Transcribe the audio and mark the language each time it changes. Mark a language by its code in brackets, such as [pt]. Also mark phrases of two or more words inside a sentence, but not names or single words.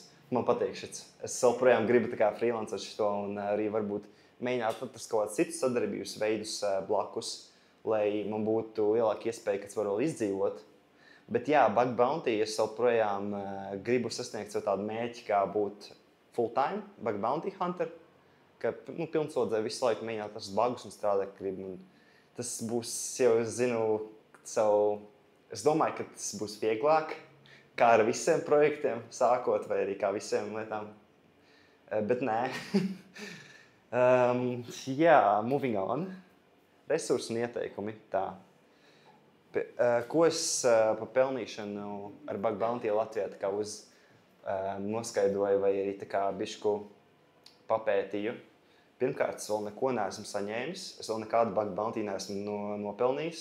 [lv] Man patīk šis. Es joprojām gribu tā kā freelancēt šito un arī varbūt mēģināt atrast kaut kādus citus sadarbības veidus blakus, lai man būtu lielāka iespēja, ka es varu vēl izdzīvot. Bet jā, [en] bug bounty [lv] es joprojām gribu sasniegt sev tādu mērķi, kā būt [en] full-time bug bounty hunter, [lv] ka pilnslodzē visu laiku mēģināt atrast bugus un strādāt gribu. Tas būs, jau es zinu, es domāju, ka tas būs vieglāk, kā ar visiem projektiem sākot, vai arī kā visiem lietām. Bet nē. Jā, [en] moving on. [lv] Resursi un ieteikumi. Tā. Ko es pa pelnīšanu ar [en] bug bounty [lv] Latvijā tā kā noskaidroju vai arī tā kā bišku papētīju. Pirmkārt, es vēl neko neesmu saņēmis. Es vēl nekādu [en] bug bounty [lv] neesmu nopelnījis.